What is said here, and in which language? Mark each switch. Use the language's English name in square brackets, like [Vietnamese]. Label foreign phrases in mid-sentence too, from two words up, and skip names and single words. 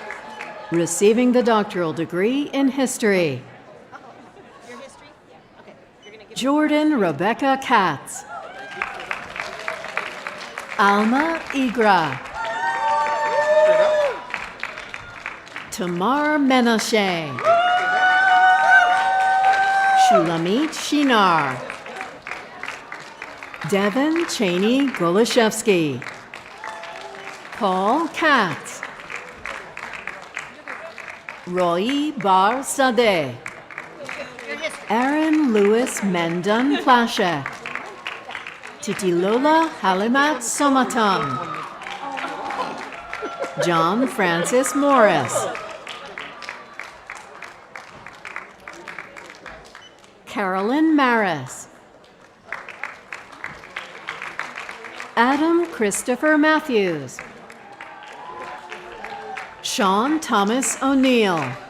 [English] Receiving the doctoral degree in history. Jordan Rebecca Katz. Alma Igra. Tamar Menashe. Shulamit Shinar. Devin Cheney Golashevsky. Paul Katz. Roy Bar Sadeh. Aaron Lewis Mendon Plashek. Titilola Halimat Somatam. John Francis Morris. Carolyn Maris. Adam Christopher Matthews. Sean Thomas O'Neill.